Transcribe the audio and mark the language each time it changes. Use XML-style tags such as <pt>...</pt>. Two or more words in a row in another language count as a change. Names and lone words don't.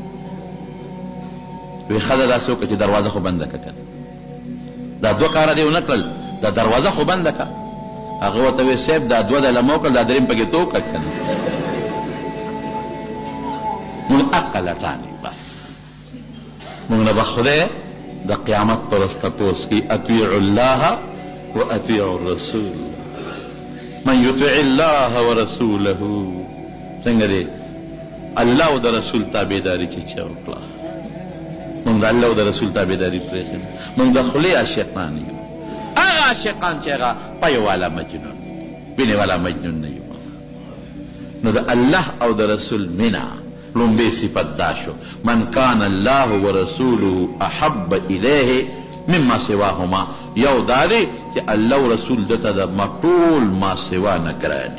<ps>وی ښه ده داسې وکړه چې دروازه خو بنده که که دا دوه کاره دې ونه کړل دا دروازه خو بنده که هغه ورته وی صاحب دا دوه د لمه وکړل دا درېم پکې تو وکړه که نه مونږ حقه لټانې بس مونږ نه به خدای د قیامت پر ورځ تپوس کوي</ps> <ar>اطیعوا الله و اطیعوا الرسول من یطع الله</ar> <ps>ورسوله څنګه دی الله او د رسول تابعداري چې چا وکړه مونږ د الله او د رسول تابعداري پرېښې مونږ د خولې عاشقان یو هغه عاشقان چې هغه پایو والا مجنون وینې والا مجنون نه یو نو د الله او د رسول مینه لومبی صفت دا شو</ps> <ar>من کان الله ورسوله احب الیه مما سواهما</ar> <ps>یو دا دی چې الله او رسول دته د ټول ما سوا نه ګراني</ps>